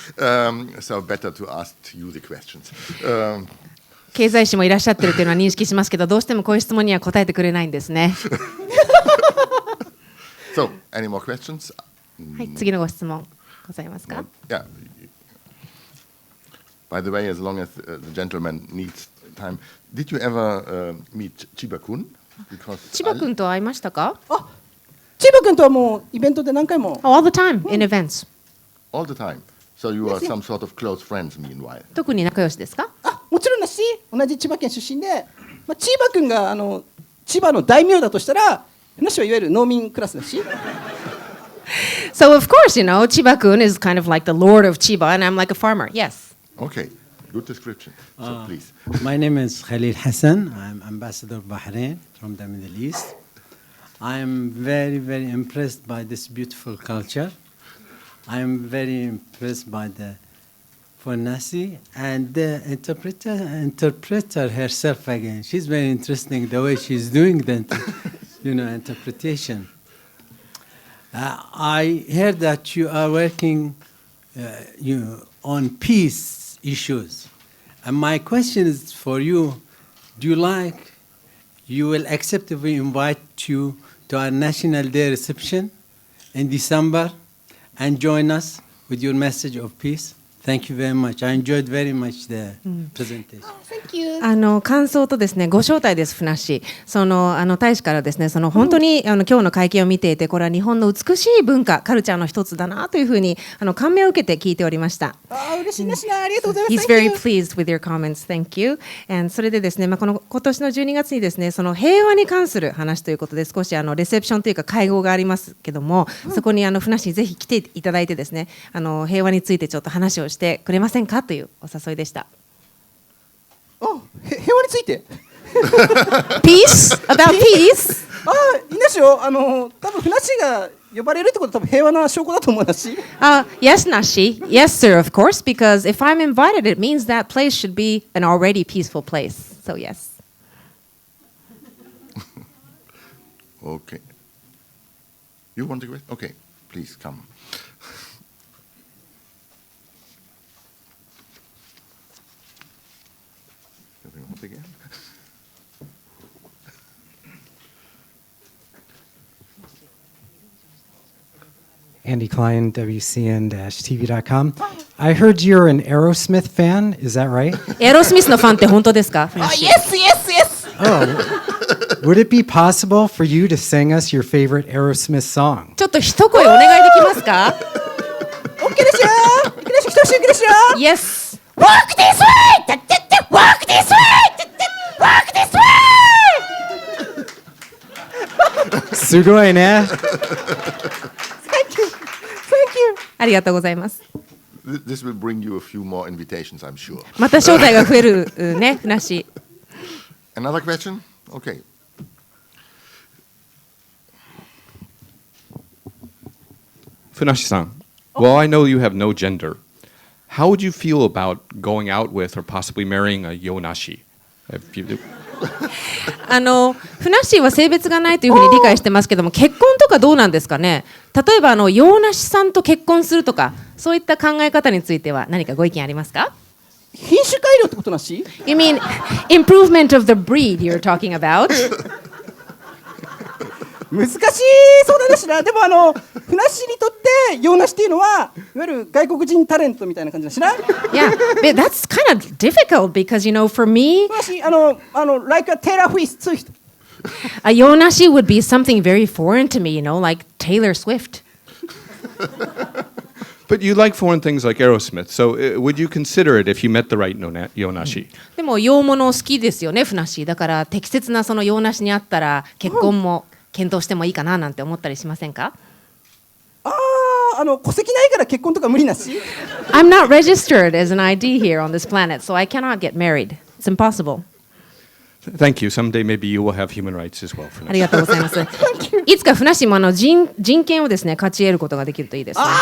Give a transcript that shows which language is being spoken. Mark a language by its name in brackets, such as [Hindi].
[English] So better to ask you the questions. [Japanese] 経済誌もいらっしゃってるというのは認識しますけど、どうしてもこういう質問には答えてくれないんですね。 [English] So, any more questions? [Japanese] はい、次のご質問ございますか？ [English] Yeah. By the way, as long as the gentleman needs time, did you ever meet Chiba-kun? [Japanese] 千葉君と会いましたか？千葉君とはもうイベントで何回も。 [English] All the time in events. All the time. So you are some sort of close friends meanwhile. [Japanese] 特に仲良しですか？もちろんだし、同じ千葉県出身で、千葉君が千葉の大名だとしたら、なしはいわゆる農民クラスだし。 [English] So of course, Chiba-kun is kind of like the lord of Chiba, and I'm like a farmer. Yes. Okay, good description. So please. My name is Khalil Hassan. I'm ambassador of Bahrain from the Middle East. I am very, very impressed by this beautiful culture. I am very impressed by the FUNASSYI and the interpreter herself again. She's very interesting the way she's doing the interpretation. I heard that you are working on peace issues. And my question is for you, you will accept if we invite you to our National Day reception in December and join us with your message of peace? Thank you very much. I enjoyed very much the presentation. Thank you. [Japanese] 感想とですね、ご招待です、ふなっしー。大使からですね、本当に今日の会見を見ていて、これは日本の美しい文化、カルチャーの一つだなというふうに感銘を受けて聞いておりました。嬉しいですね。ありがとうございます。 [English] He's very pleased with your comments. Thank you. [Japanese] And それでですね、今年の12月にですね、平和に関する話ということで少しレセプションというか会合がありますけども、そこにふなっしーぜひ来ていただいてですね、平和についてちょっと話をしてくれませんかというお誘いでした。平和について [English] Peace? About peace? [Japanese] いいんですよ。多分ふなっしーが呼ばれるってことは多分平和な証拠だと思うなし。 [English] Yes, Nashi. Yes, sir, of course, because if I'm invited, it means that place should be an already peaceful place. So, yes. Okay. You want to go? Okay, please come. Andy Klein, WCN-TV.com. I heard you're an Aerosmith fan. Is that right? [Japanese] エアロスミスのファンって本当ですか？ [English] あ、yes, yes, yes! Oh, would it be possible for you to sing us your favorite Aerosmith song? [Japanese] ちょっと一声お願いできますか？ OK ですよ。いきですよ、いきですよ。 [English] Yes. Walk this way! Walk this way! Walk this way! [Japanese] すごいね。 [English] Thank you. Thank you. [Japanese] ありがとうございます。 [English] This will bring you a few more invitations, I'm sure. [Japanese] また招待が増えるね、ふなっしー。 [English] Another question? Okay. Funashi-san, well, I know you have no gender. How would you feel about going out with or possibly marrying a yonashi? If you- [Japanese] ふなっしーは性別がないというふうに理解してますけども、結婚とかどうなんですかね。例えば洋梨さんと結婚するとか、そういった考え方については何かご意見ありますか？品種改良ってことなし？ [English] You mean improvement of the breed you're talking about? [Japanese] 難しいそうだしな。でもふなっしーにとって洋梨っていうのはいわゆる外国人タレントみたいな感じだしな。 [English] Yeah, but that's kind of difficult because for me, ふなっしーlike a Taylor Swift. a yonashi would be something very foreign to me, like Taylor Swift. But you like foreign things like Aerosmith, so would you consider it if you met the right yonashi? [Japanese] でも洋物好きですよね、ふなっしー。だから適切なその洋梨にあったら結婚も検討してもいいかななんて思ったりしませんか？戸籍ないから結婚とか無理なし。 [English] I'm not registered as an ID here on this planet, so I cannot get married. It's impossible. Thank you. Someday maybe you will have human rights as well. [Japanese] ありがとうございます。いつかふなっしーも人権をですね、勝ち得ることができるといいですね。